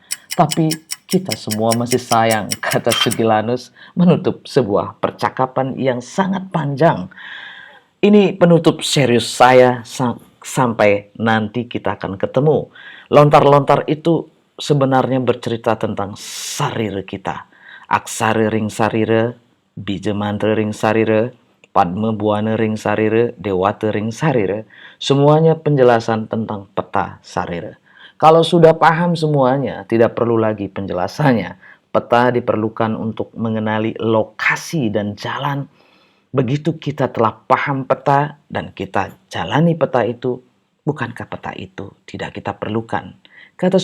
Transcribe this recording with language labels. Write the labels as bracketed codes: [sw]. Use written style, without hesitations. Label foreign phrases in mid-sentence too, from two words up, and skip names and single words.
[id] Tapi kita semua masih sayang, kata Sugilanus menutup sebuah percakapan yang sangat panjang. Ini penutup serius saya sampai nanti kita akan ketemu. Lontar-lontar itu sebenarnya bercerita tentang sarira kita. [ban] Aksara ring sarira, bija mantra ring sarira, padma buana ring sarira, dewata ring sarira. [id] Semuanya penjelasan tentang peta sarira. Kalau sudah paham semuanya, tidak perlu lagi penjelasannya. Peta diperlukan untuk mengenali lokasi dan jalan. Begitu kita telah paham peta dan kita jalani peta itu, bukankah peta itu tidak kita perlukan?